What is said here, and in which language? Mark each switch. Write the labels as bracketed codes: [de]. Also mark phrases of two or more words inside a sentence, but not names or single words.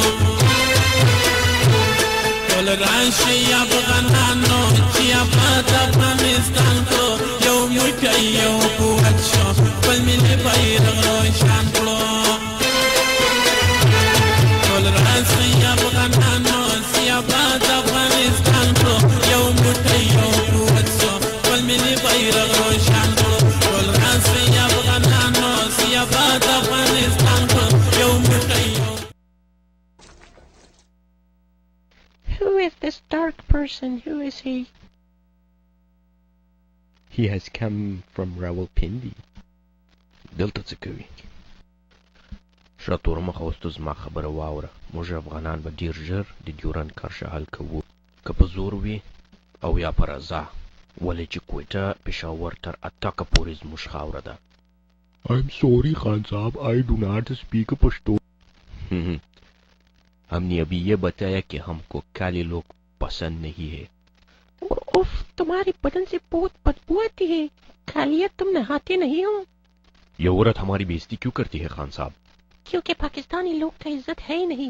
[ps] ټول راشي افغانانو چې آباد افغانستان کړو یو موټی یو قوت شو خپل ملي بیرغ روشان کړو ټول راشي افغانانو چې آباد افغانستان کړو یو موټی یو قوت شو خپل ملي بیرغ روشان کړو ټول راشي افغانانو چې آباد افغانستان کړو یو موټی یو [en] Who is this dark person? Who is he? He has come from Rawalpindi. [ps] دلته څه کوي؟ ښه تورمخ اوس زما خبره واوره. موږ افغانان به ډېر ژر د ډیورنډ کرښه حل کوو. که په زور وي او یا په رضا. ولې چې کویټه پېښور تر اتاکه پورې زموږ خاوره ده. [en] I'm sorry خان صاحب, I do not speak پشتو. [ur] ہم نے ابھی یہ بتایا کہ ہم کو کالے لوگ پسند نہیں ہے. اف, تمہارے بدن سے بہت بدبو آتی ہے. کالیت تم نہاتے نہیں ہو. یہ عورت ہماری بےزتی کیوں کرتی ہے خان صاحب؟ کیونکہ پاکستانی لوگ کا عزت ہے ہی نہیں.